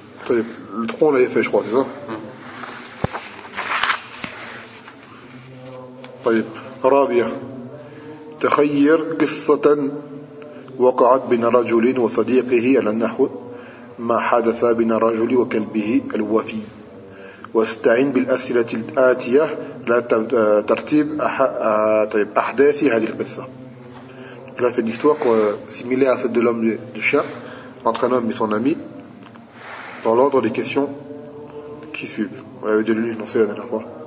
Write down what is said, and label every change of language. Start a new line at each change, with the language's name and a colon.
French: Le tronc, on l'avait fait, je crois, c'est ça?
Arabic: طيب رابع تخير قصة وقعت بين رجل وصديقه على النحو ما حدث بين الرجل وكلبه الوفي واستعن بالأسئلة الآتية لترتيب طيب أحداث هذه القصة.
French: Là, fait une histoire similaire à celle de l'homme du chat entre un homme et son ami dans l'ordre des questions qui suivent. On avait déjà lu l'énoncé la dernière fois.